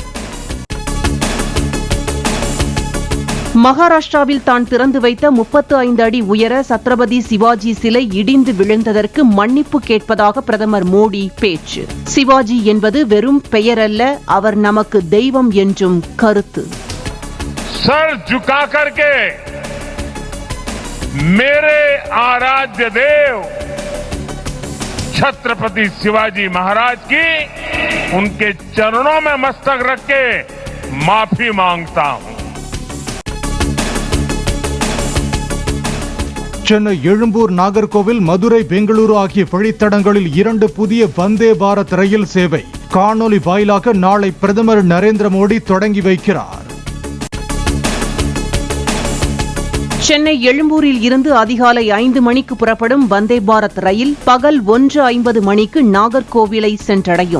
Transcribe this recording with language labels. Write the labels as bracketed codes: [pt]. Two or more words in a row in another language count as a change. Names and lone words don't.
[ta] மகாராஷ்டிராவில் தான் திறந்து வைத்த 35 அடி உயர சத்ரபதி சிவாஜி சிலை இடிந்து விழுந்ததற்கு மன்னிப்பு கேட்பதாக பிரதமர் மோடி பேச்சு. சிவாஜி என்பது வெறும் பெயரல்ல, அவர் நமக்கு தெய்வம் என்றும் கருத்து. [hi] सर झुका करके मेरे आराध्य देव छत्रपति शिवाजी महाराज की उनके चरणों में मस्तक रख के माफी मांगता हूं. [ta] சென்னை எழும்பூர் நாகர்கோவில் மதுரை பெங்களூரு ஆகிய வழித்தடங்களில் 2 புதிய வந்தே பாரத் ரயில் சேவை காணொலி வாயிலாக நாளை பிரதமர் நரேந்திர மோடி தொடங்கி வைக்கிறார். சென்னை எழும்பூரில் இருந்து அதிகாலை 5 மணிக்கு புறப்படும் வந்தே பாரத் ரயில் பகல் 1:50 மணிக்கு நாகர்கோவிலை சென்றடையும்.